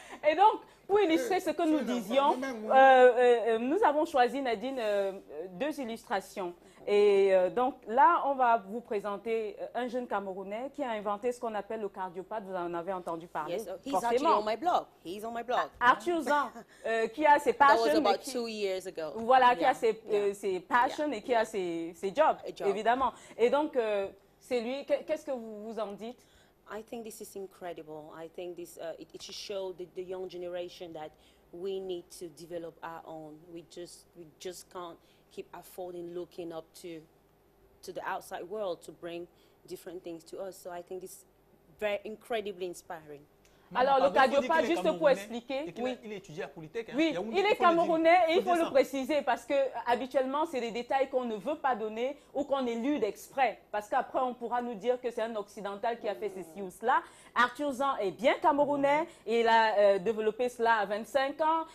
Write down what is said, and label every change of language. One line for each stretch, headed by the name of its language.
French: Et donc, pour illustrer ce que nous disions, nous avons choisi, Nadine, 2 illustrations. Et donc là, on va vous présenter un jeune Camerounais qui a inventé ce qu'on appelle le cardiopathe. Vous en avez entendu parler.
English: Yes, he's actually on my blog. He's on my blog.
French: Arthur Zan, qui a ses passions.
English: That was about 2 years ago.
French: Voilà, qui a ses passions et qui a ses jobs, évidemment. Et donc, c'est lui. Qu'est-ce que vous en dites?
English: I think this is incredible. I think this it should show the young generation that we need to develop our own. We just can't keep affording looking up to the outside world to bring different things to us. So I think this is very incredibly inspiring.
French: Alors, le cardiopathe, juste pour expliquer, il étudie à Polytech. Hein, oui, il est camerounais et il faut le préciser parce que habituellement, c'est des détails qu'on ne veut pas donner ou qu'on élude exprès. Parce qu'après, on pourra nous dire que c'est un occidental qui a fait ceci ou cela. Arthur Zan est bien camerounais et il a développé cela à 25 ans.